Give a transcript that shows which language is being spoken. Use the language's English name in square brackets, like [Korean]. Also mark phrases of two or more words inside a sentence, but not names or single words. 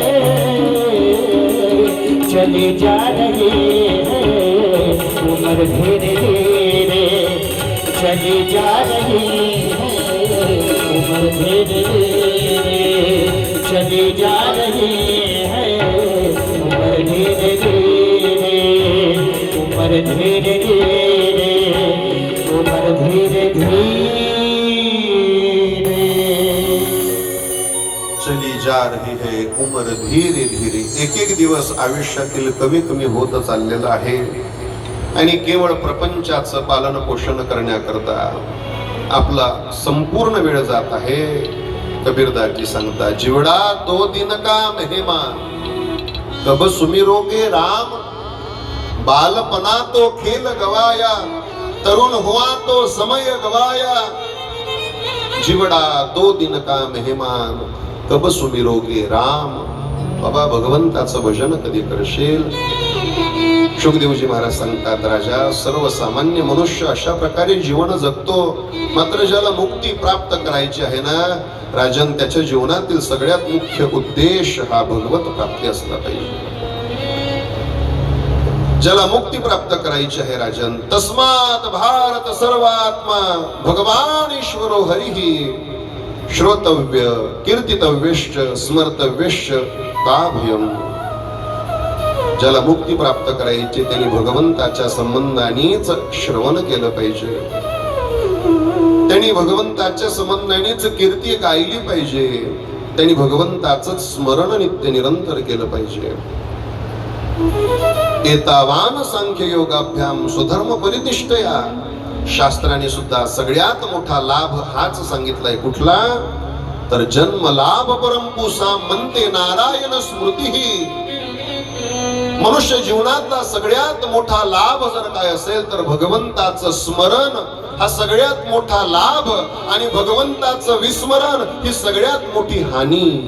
[Hindi] चली जा रही है उम्र धीरे धीरे चली जा रही है उम्र धीरे धीरे चली जा रही है उम्र धीरे धीरे उम्र धीरे धीरे उम्र धीरे धीरे चली जा रही है उम्र धीरे धीरे. [Marathi] एक एक दिवस आयुष्यातील कमी कमी होत चाललेला आहे आणि केवळ प्रपंचाचं पालन पोषण करण्याकरता आपला संपूर्ण वेळ जात आहे. [Hindi] कबीरदासजी सांगता जीवडा दो दिन का मेहमान कब सुमिरोगे राम बालपना तो खेल गवाया तरुण हुआ तो समय गवाया जीवडा दो दिन का मेहमान कब सुमिरोगे राम. [Marathi] बाबा भगवंताचं भजन कधी करशील. शुकदेवजी महाराज सांगतात राजा सर्वसामान्य मनुष्य अशा प्रकारे जीवन जगतो मात्र ज्याला मुक्ती प्राप्त करायची आहे ना राजन त्याच्या जीवनातील सगळ्यात मुख्य उद्देश हा भगवत प्राप्ती असला पाहिजे. ज्याला मुक्ती प्राप्त करायची आहे राजन [Sanskrit] तस्मात भारत सर्वात्मा भगवान ईश्वरो हरिही श्रोतव्य कीर्तितव्यश्च स्मर्तव्यश्च का भयम. [Marathi] ज्याला मुक्ती प्राप्त करायची त्यांनी भगवंताच्या संबंधानेच श्रवण केलं पाहिजे. त्यांनी भगवंताच्या संबंधानेच कीर्ती गायली पाहिजे. त्यांनी भगवंताचं स्मरण नित्य निरंतर केलं पाहिजे. [Sanskrit] एतावान सांख्य योगाभ्याम सुधर्म परिनिष्ठया. [Marathi] शास्त्राने सुद्धा सगळ्यात मोठा लाभ हाच सांगितलाय. कुठला तर जन्म लाभ परमपुसा म्हणते नारायण स्मृती. मनुष्य जीवनातला सगळ्यात मोठा लाभ जर काय असेल तर भगवंताचं स्मरण हा सगळ्यात मोठा लाभ आणि भगवंताचं विस्मरण ही सगळ्यात मोठी हानी.